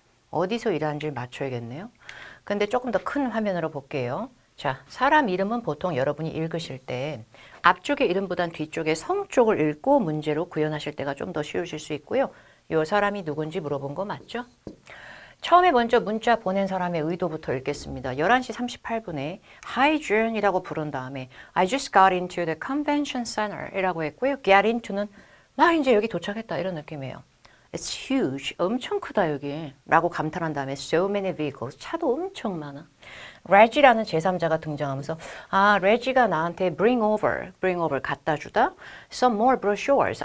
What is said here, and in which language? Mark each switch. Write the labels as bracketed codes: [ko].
[ko] 어디서 일하는지 맞춰야겠네요. 근데 조금 더 큰 화면으로 볼게요. 자, 사람 이름은 보통 여러분이 읽으실 때 앞쪽의 이름보단 뒤쪽에 성 쪽을 읽고 문제로 구현하실 때가 좀 더 쉬우실 수 있고요. 이 사람이 누군지 물어본 거 맞죠? 처음에 먼저 문자 보낸 사람의 의도부터 읽겠습니다. [en] 11시 38분에 Hi June이라고 부른 다음에 I just got into the convention center [ko] 이라고 했고요. Get into는 나 이제 여기 도착했다 이런 느낌이에요. [en] It's huge. [ko] 엄청 크다 여기 라고 감탄한 다음에 [en] so many vehicles. [ko] 차도 엄청 많아. Reggie라는 제3자가 등장하면서 아, Reggie가 나한테 [en] bring over [ko] 갖다 주다. [en] Some more brochures.